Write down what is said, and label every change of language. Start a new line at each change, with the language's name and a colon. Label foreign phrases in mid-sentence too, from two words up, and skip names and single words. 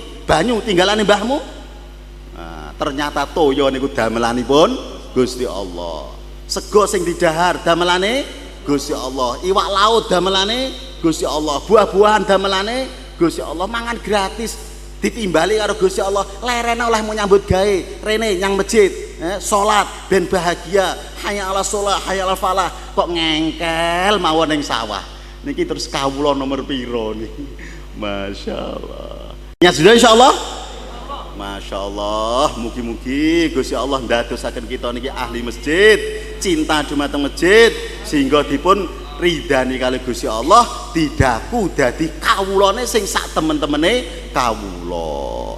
Javanese: Banyu tinggalane mbahmu? Ternyata toya niku damelanipun Gusti Allah. Sego sing didahar damelane Gusti Allah. Iwak laut damelane Gusti Allah. Buah-buahan damelane Gusti Allah. Mangan gratis ditimbali karo Gusti Allah. Lerene oleh mau nyambut gawe rene nyang masjid, salat ben bahagia.
Arabic: حي على الصلاة، حي على الفلاح.
Javanese: Kok ngengkel mawon ning sawah. Niki terus kawula nomor piro niki?
Indonesian: Masyaallah. Ya sudah insyaallah.
Arabic: ما شاء الله,
Javanese: mugi-mugi Gusti Allah ndadosaken kita niki ahli masjid, cinta dumateng masjid, sehingga dipun ridani kali Gusti Allah, didaku dadi kawulane sing sak temen-temene kawula.